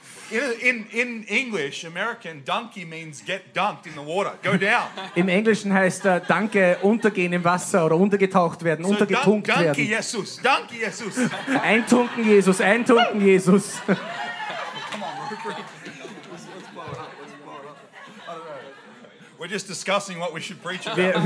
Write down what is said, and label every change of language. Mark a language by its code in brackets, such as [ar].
[en] In English, American, donkey means get dunked in the water. Go down. [de] Im Englischen heißt danke untergehen im Wasser oder untergetaucht werden, so untergetunkt werden. Danke, Jesus. Danke, Jesus. Eintunken, Jesus. Eintunken, Jesus. [en] Come on, let's blow it up. Let's blow it up. I don't know. We're just discussing what we should preach about.